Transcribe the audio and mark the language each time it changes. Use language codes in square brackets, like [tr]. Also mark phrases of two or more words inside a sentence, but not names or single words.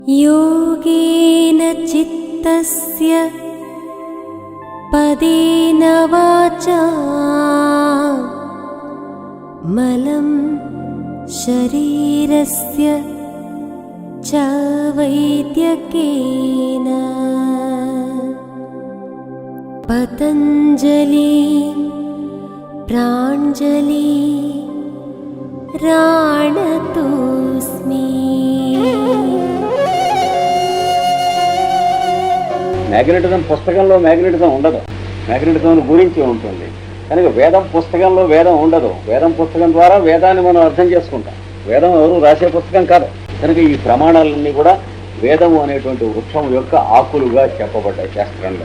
[sa] योगेन चित्तस्य पदेन वाचा मलं शरीरस्य च वैद्यकेन पतञ्जलि प्राञ्जलि राणतोऽस्मि। [te] మ్యాగ్నెటిజం పుస్తకంలో మ్యాగ్నెటిజం ఉండదు, మ్యాగ్నెటిజం గురించి ఉంటుంది. కనుక వేదం పుస్తకంలో వేదం ఉండదు. వేదం పుస్తకం ద్వారా వేదాన్ని మనం అర్థం చేసుకుంటాం. వేదం ఎవరు రాసే పుస్తకం కాదు. కనుక ఈ ప్రమాణాలన్నీ కూడా వేదము అనేటువంటి వృక్షం యొక్క ఆకులుగా చెప్పబడ్డాయి శాస్త్రంలో.